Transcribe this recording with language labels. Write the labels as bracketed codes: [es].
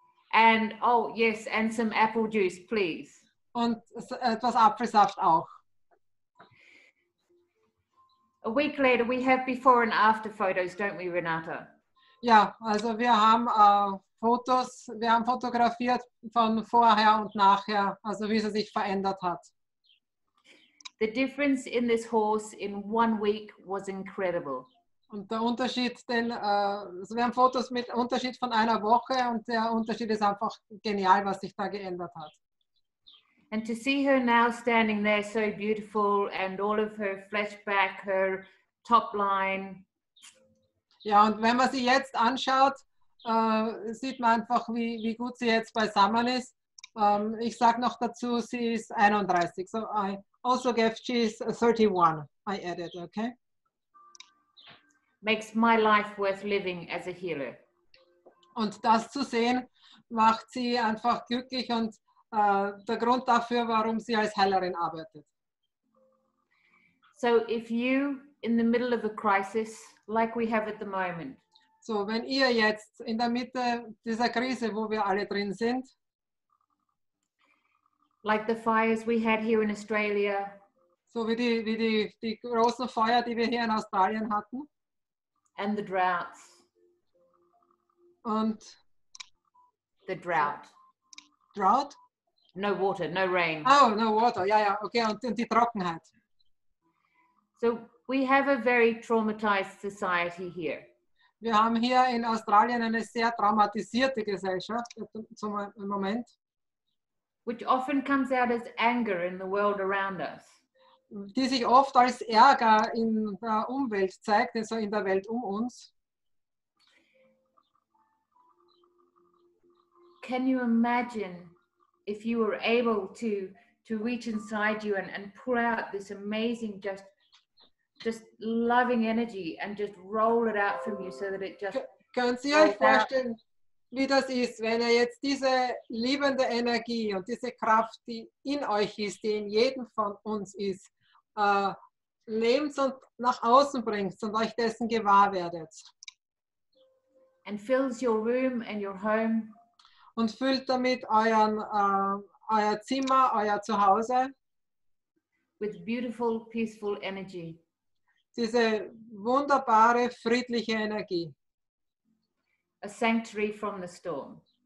[en] And oh yes, and some apple juice, please. [de] Und etwas Apfelsaft auch. [en] A week later, we have before and after photos, don't we, Renate? [de] Ja, also wir haben Fotos, wir haben fotografiert von vorher und nachher, also wie sie sich verändert hat. [en] The difference in this horse in 1 week was incredible. [de] Und der Unterschied, also wir haben Fotos mit Unterschied von einer Woche und der Unterschied ist einfach genial, was sich da geändert hat. [en] And to see her now standing there so beautiful and all of her flesh back, her top line. [de] Ja, und wenn man sie jetzt anschaut, sieht man einfach, wie gut sie jetzt beisammen ist. Ich sage noch dazu, sie ist 31. [en] So I also gave she's 31. I added, okay? Makes my life worth living as a healer. [de] Und das zu sehen, macht sie einfach glücklich und der Grund dafür, warum sie als Heilerin arbeitet. [en] So if you, in the middle of a crisis, like we have at the moment, [de] So, wenn ihr jetzt in der Mitte dieser Krise, wo wir alle drin sind, [en] like the fires we had here in Australia, [de] so wie die großen Feuer, die wir hier in Australien hatten, [en] and the droughts, [de] und [en] the drought, Drought? no water, no rain. Oh, no water, [de] ja, okay, und die Trockenheit. [en] So we have a very traumatized society here. [de] Wir haben hier in Australien eine sehr traumatisierte Gesellschaft im Moment, [en] which often comes out as anger in the world around us. [de] die sich oft als Ärger in der Umwelt zeigt, also in der Welt um uns. [en] Can you imagine if you were able to reach inside you and pull out this amazing, just loving energy and just roll it out from you so that it just... [de] Können Sie euch vorstellen, wie das ist, wenn ihr jetzt diese liebende Energie und diese Kraft, die in euch ist, die in jedem von uns ist, nehmt und nach außen bringt und euch dessen gewahr werdet. [en] And fills your room and your home. [de] Und füllt damit euer Zimmer, euer Zuhause. [en] With beautiful, peaceful energy. [de] Diese wunderbare, friedliche Energie. [en] A sanctuary from the storm.